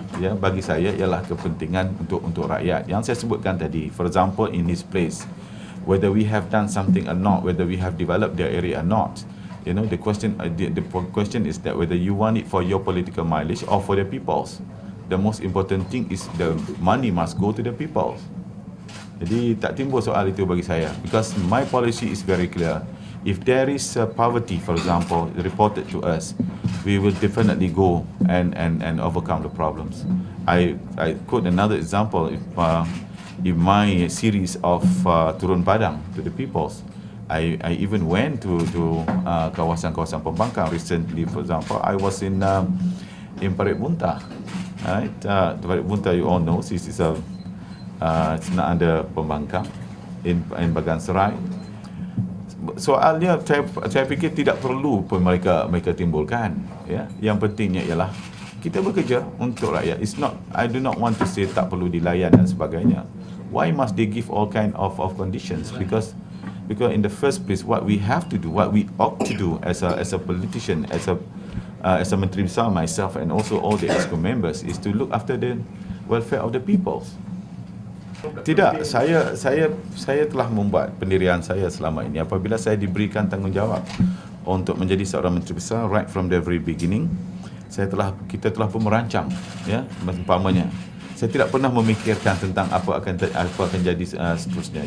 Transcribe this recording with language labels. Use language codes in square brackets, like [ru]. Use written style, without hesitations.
[ms] Ya, bagi saya ialah kepentingan untuk rakyat. Yang saya sebutkan tadi, [en] for example, in his place, whether we have done something or not, whether we have developed the area or not, you know, the question is that whether you want it for your political mileage or for the people's. The most important thing is the money must go to the people. [ms] Jadi tak timbul soal itu bagi saya, [en] because my policy is very clear. If there is poverty, for example, reported to us, we will definitely go and overcome the problems. I quote another example. In my series of Turun Padang to the peoples, I even went to [ms] kawasan-kawasan pembangkang [en] recently. For example, I was in Parit Bunta. Right? Parit Bunta, you all know, this is it's not under pembangkang in Bagan Serai. [ms] Soalnya saya fikir tidak perlu pun mereka timbulkan, ya. Yang pentingnya ialah kita bekerja untuk rakyat. [en] It's not, I do not want to say [ms] tak perlu dilayan dan sebagainya. [en] Why must they give all kind of conditions? Because in the first place, what we have to do, what we ought to do as a politician, as a Menteri Besar, myself and also all the EXCO members, is to look after the welfare of the people. [ms] Tidak, saya telah membuat pendirian saya selama ini. Apabila saya diberikan tanggungjawab untuk menjadi seorang menteri besar, [en] right from the very beginning, [ms] kita telah pun merancang, ya, umpamanya. Saya tidak pernah memikirkan tentang apa akan jadi seterusnya.